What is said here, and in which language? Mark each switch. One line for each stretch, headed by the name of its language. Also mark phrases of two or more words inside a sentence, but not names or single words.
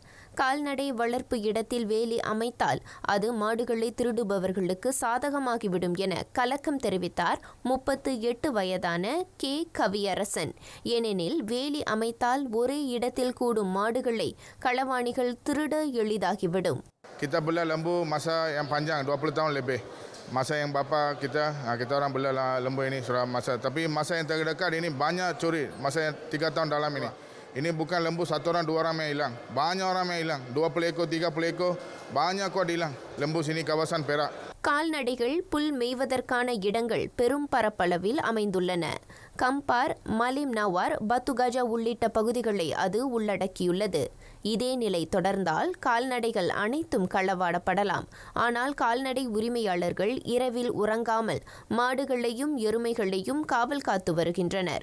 Tamil: கால்நடை வளர்ப்பு இடத்தில் வேலி அமைத்தால் அது மாடுகளை திருடுபவர்களுக்கு சாதகமாகிவிடும் என கலக்கம் தெரிவித்தார் 38 வயதான கே. கவியரசன். ஏனெனில் வேலி அமைத்தால் ஒரே இடத்தில் கூடும் மாடுகளை களவாணிகள் திருட எளிதாகிவிடும்.
Malay: Kita bela lembu masa yang panjang 20 tahun lebih. Masa yang bapa kita orang bela lembu ini sudah masa. Tapi masa yang terdekat ini banyak curi. Masa yang 3 tahun dalam ini. Ini bukan lembu satu orang dua orang yang hilang. Banyak orang yang hilang. 20 ekor, 30 ekor. Banyak kuat hilang. Lembu sini kawasan Perak.
Tamil: கால்நடைகள் புல் மேய்வதற்கான இடங்கள் பெரும் பரப்பளவில் அமைந்துள்ளன. கம்பார், மலிம் நவார், பத்துகஜா உள்ளிட்ட பகுதிகளை அது உள்ளடக்கியுள்ளது. இதே நிலை தொடர்ந்தால் கால்நடைகள் அனைத்தும் களவாடப்படலாம். ஆனால் கால்நடை உரிமையாளர்கள் இரவில் உறங்காமல் மாடுகளையும் எருமைகளையும் காவல் காத்து வருகின்றனர்.